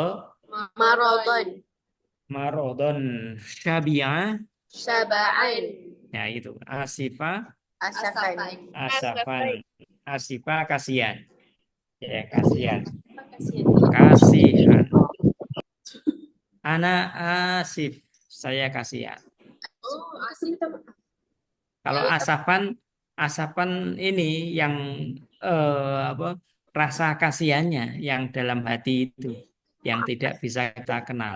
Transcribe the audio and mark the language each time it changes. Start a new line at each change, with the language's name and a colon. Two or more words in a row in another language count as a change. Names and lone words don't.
Arabic: Marodon. marodon. Syabi'ah, Syaba'an.
Indonesian: ya itu. Asifa,
Arabic: Asafan. asafan. Asifa,
Indonesian: kasihan. Ya, kasihan. Kasihan. Kasihan.
Arabic: Ana asif,
Indonesian: saya kasihan. Oh, asli minta maaf. Kalau asapan ini yang apa, rasa kasihannya yang dalam hati itu, yang tidak bisa kita kenal.